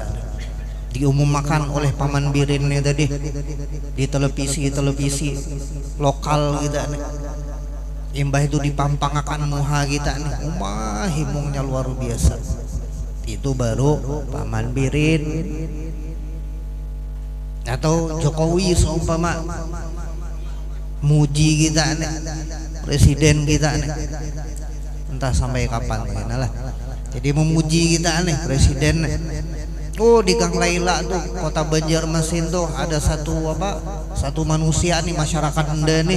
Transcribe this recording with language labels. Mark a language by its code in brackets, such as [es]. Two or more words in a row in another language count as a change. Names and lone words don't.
[id] Diumumkan oleh Paman Birin nih tadi di televisi lokal kita nih. [bjn] Imbah itu dipampangkan muha kita nih, umah himungnya luar biasa. [id] Itu baru Paman Birin atau Jokowi seumpama muji kita nih, presiden kita nih, entah sampai kapan ya lah. Jadi memuji kita nih presiden nih. Oh, di Gang Laila tuh kota Banjarmasin tuh ada satu manusia nih, masyarakat Anda nih.